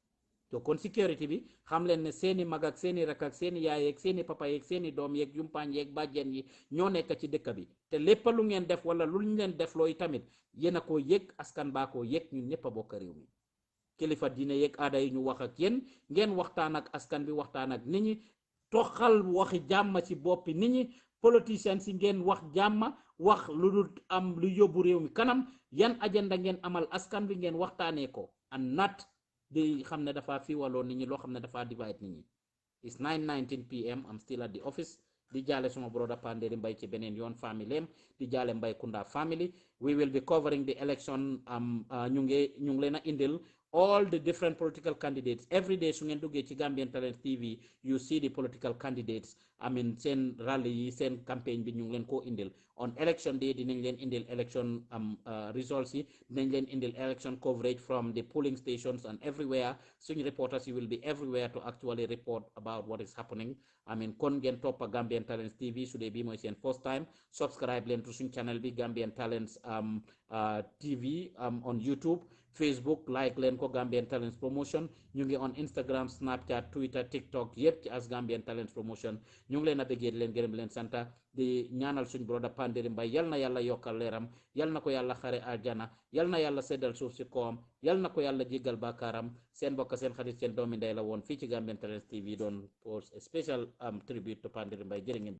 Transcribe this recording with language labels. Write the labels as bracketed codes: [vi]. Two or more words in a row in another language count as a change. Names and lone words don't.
[wo] To kon security bi xam leen ne seeni mag ak seeni rak ak seeni yaay ak seeni papa yeeg seeni doom yeeg yumpaañ yeeg bàjjen yi ñoo nekk ci dëkk bi te lépp lu ngeen def wala lu ñu leen def looy tamit yéen a koo yëg askan baa koo yëg ñun ñëpp a bokk réew mi kilifa diine yeeg aada yi ñu wax ak yéen ngeen waxtaan ak askan bi waxtaan ak nit ñi toxal waxi jàmm ci boppi nit ñi politiciens si ngeen wax jàmm wax lu dul am lu yóbbu réew mi kanam yan agenda ngeen amal askan bi ngeen waxtaanee ko [en] and not [wo] di xam ne dafa fiwaloo nit ñi loo xam ne dafa divide nit ñi. [en] It's 9:19 p.m. I'm still at the office [wo] di jaale suma brother Panderi Mbay ci beneen yoon family di jaale Mbay Kunda family. [en] We will be covering the election [wo] ñu ngi leen a indil [en] all the different political candidates every day [wo] su ngeen duggee ci [en] Gambian Talents TV you see the political [wo] candidates seen rally yi seen campaign bi ñu ngi leen koo indil [en] on election day [wo] dinañ leen indil [en] election results [wo] yi dinañ leen indil [en] election coverage from the polling stations and everywhere [wo] suñ reporters yi [en] will be everywhere to actually report about what is happening [wo] kon ngeen toppa Gambian Talents TV su dee bii mooy seen [en] first time [wo] subscribe leen to suñ channel bi Gambian Talents TV [en] on YouTube, [wo] Facebook like leen ko Gambian Talents Promotion, ñu ngi [en] on Instagram, [wo] Snapchat, Twitter, TikTok yépp ci as Gambian Talents Promotion. ñu ngi leen a bëggee leen gërëm leen santa di ñaanal suñ broda Panderi Mbai yal na yàlla yokkal leeram, yal na ko yàlla xare aljana, yal na yàlla seddal suuf si koom, yal na ko yàlla jéggal baakaaram. Seen mbokk seen xarit seen doomi ndey la woon fii ci Gambian Talents TV doon [en] post a special tribute to [wo] Panderi Mbai. Jërë ngeen